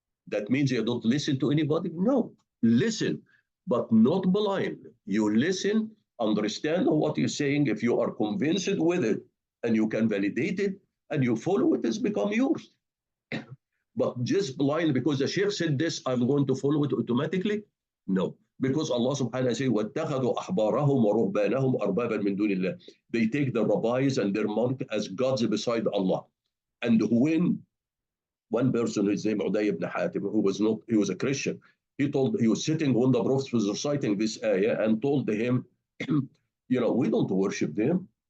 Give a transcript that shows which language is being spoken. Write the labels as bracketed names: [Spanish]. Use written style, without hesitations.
[English] That means you don't listen to anybody? No, listen, but not blindly. You listen, understand what you're saying. If you are convinced with it and you can validate it and you follow it, it's become yours. But just blind because the Sheikh said this, I'm going to follow it automatically? No. [Arabic] Because Allah subhanahu wa ta'ala says, وَاتَّخَذُوا أَحْبَارَهُمْ وَرُهْبَانَهُمْ أَرْبَابًا مِنْ دُونِ اللَّهِ. [English] They take the rabbis and their monk as gods beside Allah. And when one person, his name Uday ibn Hatim, he was a Christian, he was sitting when the Prophet was reciting this ayah and told him, we don't worship them.